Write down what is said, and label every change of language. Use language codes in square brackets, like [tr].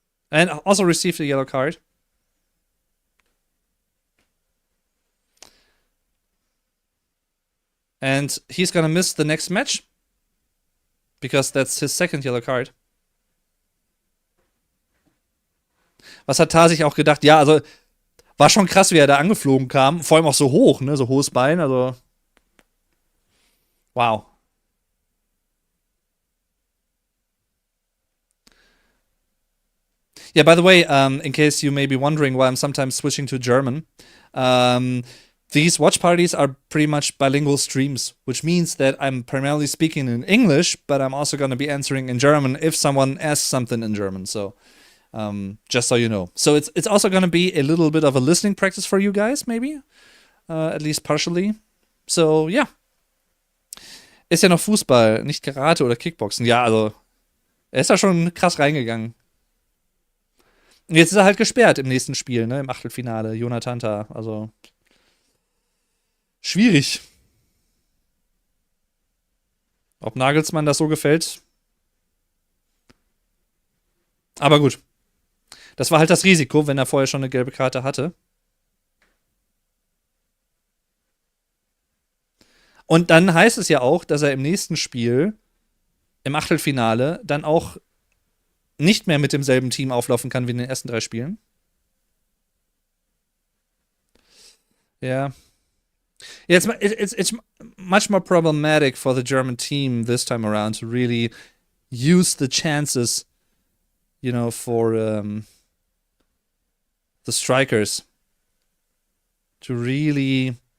[en] And also received a yellow card. And he's gonna miss the next match. Because that's his second yellow card. [de] Was hat Ta sich auch gedacht? Ja, also war schon krass, wie er da angeflogen kam. Vor allem auch so hoch, ne? So hohes Bein, also. Wow. [en] Yeah, by the way, in case you may be wondering why I'm sometimes switching to German, these watch parties are pretty much bilingual streams, which means that I'm primarily speaking in English, but I'm also going to be answering in German if someone asks something in German. So, just so you know. So it's also going to be a little bit of a listening practice for you guys, maybe, at least partially. So, yeah. [de] Ist ja noch Fußball, nicht Karate oder Kickboxen. Ja, also, er ist da schon krass reingegangen. Und jetzt ist er halt gesperrt im nächsten Spiel, ne, im Achtelfinale. Jonathan Tah, also schwierig. Ob Nagelsmann das so gefällt? Aber gut. Das war halt das Risiko, wenn er vorher schon eine gelbe Karte hatte. Und dann heißt es ja auch, dass er im nächsten Spiel im Achtelfinale dann auch nicht mehr mit demselben Team auflaufen kann wie in den ersten 3 Spielen. [en] Yeah. Yeah, it's much more problematic for the German team this time around to really use the chances, for the strikers to really.